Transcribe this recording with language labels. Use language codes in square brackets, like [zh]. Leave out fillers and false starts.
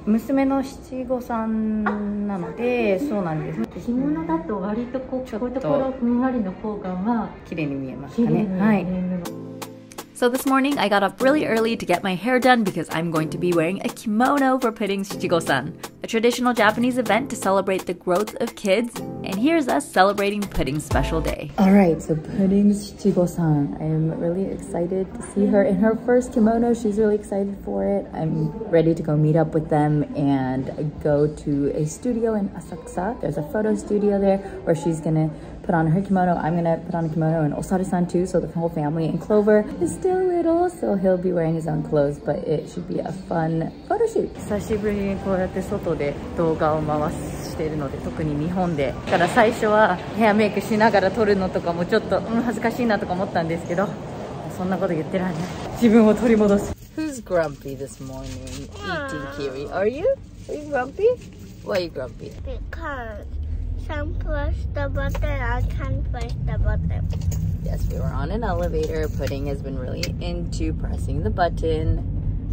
[ja] 娘の七五三なので、そうなんです。着物だと割とこういうところふんわりの方がまあ綺麗に見えますかね。はい。 [en] So this morning, I got up really early to get my hair done because I'm going to be wearing a kimono for Pudding's Shichigo-san, a traditional Japanese event to celebrate the growth of kids. And here's us celebrating Pudding's special day. Alright, so Pudding's Shichigo-san. I am really excited to see her in her first kimono. She's really excited for it. I'm ready to go meet up with them and go to a studio in Asakusa. There's a photo studio there where she's gonna put on her kimono. I'm gonna put on a kimono, and Osaru-san too, so the whole family. And Clover is still little, so he'll be wearing his own clothes, but it should be a fun photo shoot. [ja] 久しぶりにこうやって外で動画を回しているので、特に日本で。だから最初はヘアメイクしながら撮るのとかもちょっと、恥ずかしいなとか思ったんですけど、そんなこと言ってらんない。自分を取り戻す。 [en] Who's grumpy this morning eating kiwi? Are you? Are you grumpy? Why are you grumpy? Because some push the button, I can't push the button. Yes, we were on an elevator. Pudding has been really into pressing the button.